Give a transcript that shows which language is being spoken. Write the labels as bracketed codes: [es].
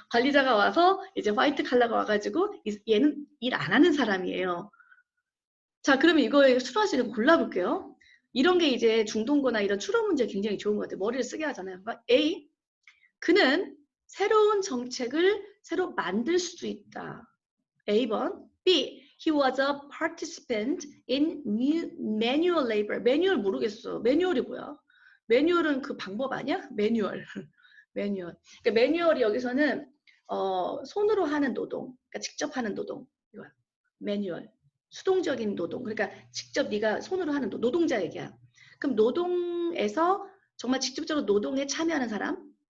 [ko] 관리자가 와서 이제 화이트 칼라가 와가지고 얘는 일 안 하는 사람이에요. 자, 그러면 이거에 추론할 수 있는 거 골라볼게요. 이런 게 이제 중동거나 이런 추론 문제 굉장히 좋은 것 같아요. 머리를 쓰게 하잖아요. 그러니까 A, 그는 새로운 정책을 새로 만들 수 있다. A번. [en] B, he was a participant in manual labor. [ko] 매뉴얼 모르겠어. 매뉴얼이 뭐야? 매뉴얼은 그 방법 아니야? 매뉴얼. 매뉴얼. 그러니까 매뉴얼이 여기서는 손으로 하는 노동, 그러니까 직접 하는 노동. 이거야. 매뉴얼. 수동적인 노동. 그러니까 직접 네가 손으로 하는 노동자 얘기야. 그럼 노동에서 정말 직접적으로 노동에 참여하는 사람?